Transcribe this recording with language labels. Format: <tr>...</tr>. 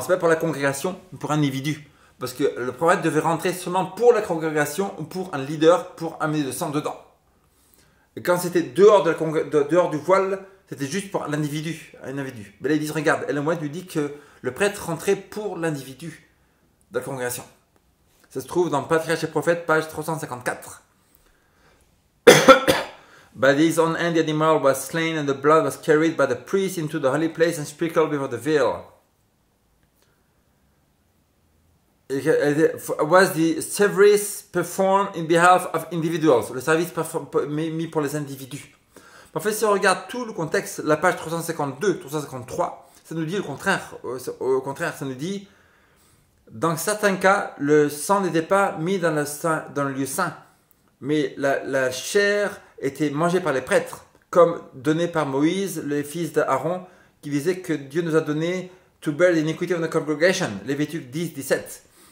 <fr>Ce n'est pas pour la congrégation, mais pour un individu. Parce que le prophète devait rentrer seulement pour la congrégation ou pour un leader pour amener le sang dedans. Et quand c'était dehors du voile, c'était juste pour l'individu, un individu. Mais là, ils disent, regarde, Ellen White lui dit que le prêtre rentrait pour l'individu de la congrégation. Ça se trouve dans Patriarches et Prophètes, page 354.</fr> <en>By his own hand the animal was slain and the blood was carried by the priest into the holy place and sprinkled before the veil. Was the service performed in behalf of individuals?</en> <fr>Le service mis pour les individus. En fait, si on regarde tout le contexte, la page 352, 353, ça nous dit le contraire. Au contraire, ça nous dit, dans certains cas, le sang n'était pas mis dans le lieu saint, mais la chair était mangée par les prêtres, comme donné par Moïse, le fils d'Aaron, qui disait que Dieu nous a donné</fr> <en>to bear the iniquity of the congregation,</en> <fr>Lévitique 10, 17.</fr>